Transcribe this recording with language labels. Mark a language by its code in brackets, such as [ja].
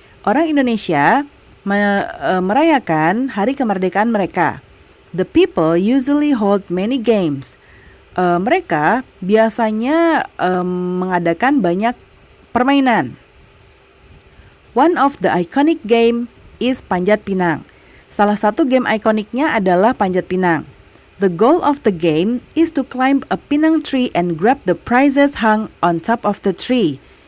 [id] Orang Indonesia merayakan hari kemerdekaan mereka. [en] The people usually hold many games. [id] Mereka biasanya mengadakan banyak permainan. [en] One of the iconic game is Panjat Pinang. [id] Salah satu game ikoniknya adalah Panjat Pinang. [en] The goal of the game is to climb a pinang tree and grab the prizes hung on top of the tree.